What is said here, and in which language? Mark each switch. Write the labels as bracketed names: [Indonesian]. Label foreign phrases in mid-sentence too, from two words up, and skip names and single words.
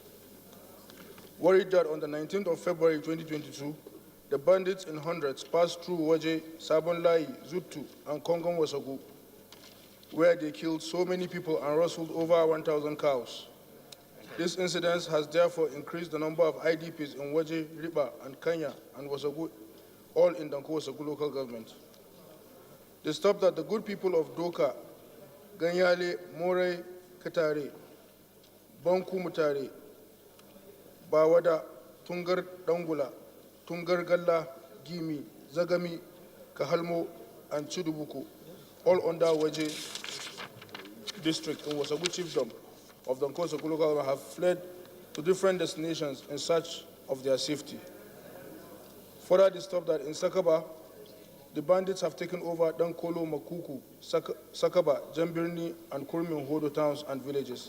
[English] Worried that on the 19th of February 2022, the bandits in hundreds passed through Waje, Sabonlai, Zutu, and Kongon Wasagu, where they killed so many people and rustled over 1,000 cows. This incident has therefore increased the number of IDPs in Waje, Riba, and Kenya, and Wasagu, all in Danko Wasagu local government. They stopped at the good people of Doka, Ganyale, More, Katare, Banku Mutare, Bawada, Tungar Dangula, Tungar Galla, Gimi, Zagami, Kahalmo, and Chidubuku, all under Waje district in Wasagu chiefdom of the Nkosa Guluka have fled to different destinations in search of their safety. Further, they stopped that in Sakaba, the bandits have taken over Dankolo, Makuku, Sakaba, Jambirni, and Kurmi Hodo towns and villages.